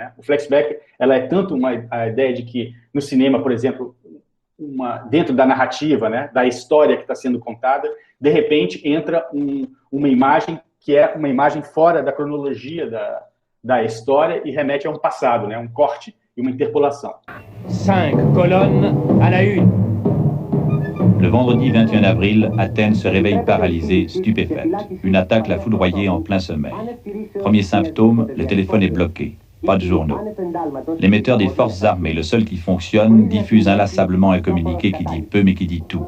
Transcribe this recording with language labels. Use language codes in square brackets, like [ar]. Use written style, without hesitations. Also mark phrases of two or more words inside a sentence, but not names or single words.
[pt] O flashback, ela é tanto a ideia de que no cinema, por exemplo, dentro da narrativa, né, da história que está sendo contada, de repente entra uma imagem que é uma imagem fora da cronologia da história e remete a um passado, né, um corte e uma interpolação. [fr] 5 colonnes à la une. Le vendredi 21 avril, Athènes se réveille paralysée, stupéfaite. Une attaque l'a foudroyée en plein sommeil. Premier symptôme, le téléphone est bloqué. Pas de journaux. L'émetteur des forces armées, le seul qui fonctionne, diffuse inlassablement un communiqué qui dit peu mais qui dit tout.